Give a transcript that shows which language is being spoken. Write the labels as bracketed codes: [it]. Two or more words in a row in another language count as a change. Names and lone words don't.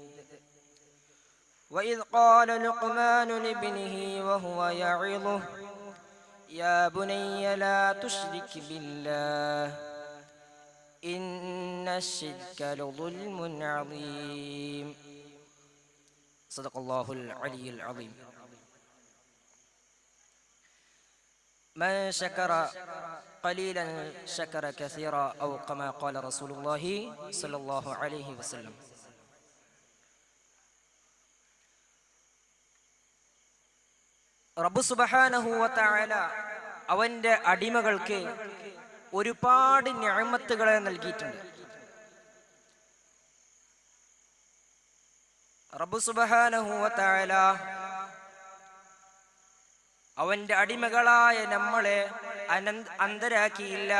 [ar] وإذ قال لقمان لابنه وهو يعظه يا بني لا تشرك بالله إن الشرك لظلم عظيم. صدق الله العلي العظيم. من شكر قليلا شكر كثيرا أو كما قال رسول الله صلى الله عليه وسلم. [ml] റബ്ബ് [ar] سبحانه وتعالى [ml] അവന്റെ അടിമകൾക്ക് ഒരുപാട് നിഅമത്തുകളെ നൽകിയിട്ടുണ്ട്. റബ്ബ് [ar] سبحانه وتعالى [ml] അവന്റെ അടിമകളായ നമ്മളെ അന്ധരാക്കിയില്ല.